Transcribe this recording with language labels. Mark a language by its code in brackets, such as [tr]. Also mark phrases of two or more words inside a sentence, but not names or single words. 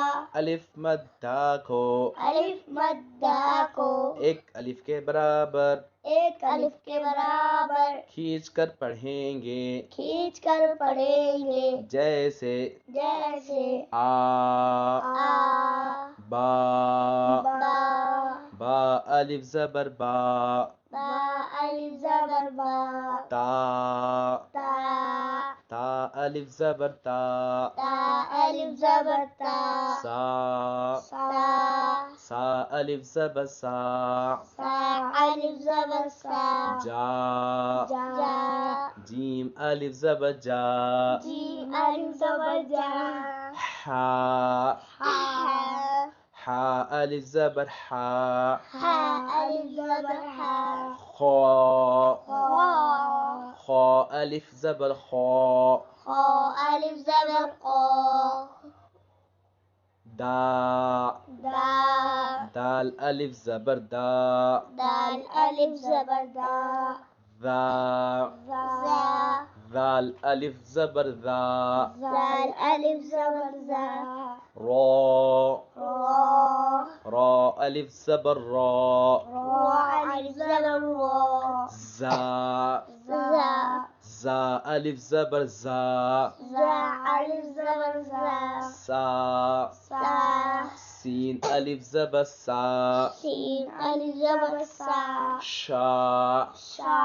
[ur] الف مدہ کو الف مدہ کو ایک الف کے برابر ایک الف کے برابر کھینچ کر پڑھیں گے، کھینچ کر پڑھیں گے، جیسے جیسے آ، آ، با، با، با الف زبر با، با الف زبر با، تا، تا، تا الف زبر تا، تا الف زبر تا، سا، سا، سا الف زبر سا، سا الف زبر سا، جا، جا، جیم الف زبر جا، جیم الف زبر جا، حا، حا، حا الف زبر حا، حا الف زبر حا، خا، خا، خا الف زبر خا، خا الف زبر خا، دا، دا، دال الف زبر دا، دال الف زبر دا، ذا، ذا، ذال الف زبر ذا، ذال الف زبر ذا، را، را، را الف زبر را، را الف زبر را، زا، ذا، زا الف زبر زا، ذا الف زبر ذا، سا، سا، سین الف زبر سا، سین الف زبر سا، شا، شا،